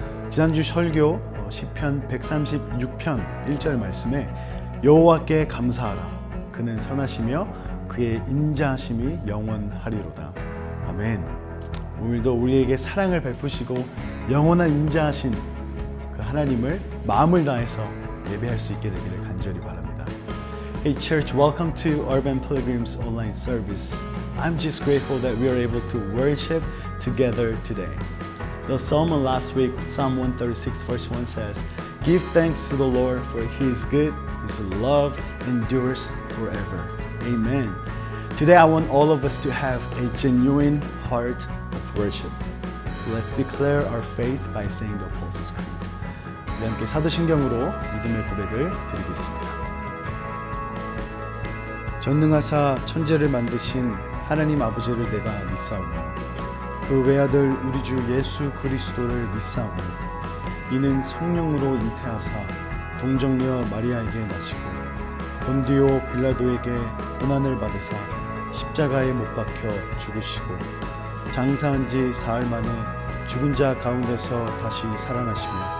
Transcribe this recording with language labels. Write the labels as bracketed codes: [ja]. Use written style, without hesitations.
[ko] 지난주 설교 시편 136편 1절 말씀에 여호와께 감사하라. 그는 선하시며 그의 인자하심이 영원하리로다. 아멘. 오늘도 우리에게 사랑을 베푸시고 영원한 인자하신 그 하나님을 마음을 다해서 예배할 수 있게 되기를 간절히 바랍니다. [en] Hey church, welcome to Urban Pilgrims online service. I'm just grateful that we are able to worship together today. The psalm last week, Psalm 136 verse 1 says, "Give thanks to the Lord for He is good, His love endures forever." Amen. Today I want all of us to have a genuine heart of worship. So let's declare our faith by saying the Apostles' Creed. [ko] 우리 함께 사도신경으로 믿음의 고백을 드리겠습니다. 전능하사 천지를 만드신 하나님 아버지를 내가 믿사오며 그 외아들 우리 주 예수 그리스도를 믿사오니 이는 성령으로 잉태하사 동정녀 마리아에게 나시고 본디오 빌라도에게 고난을 받으사 십자가에 못 박혀 죽으시고 장사한 지 사흘 만에 죽은 자 가운데서 다시 살아나시며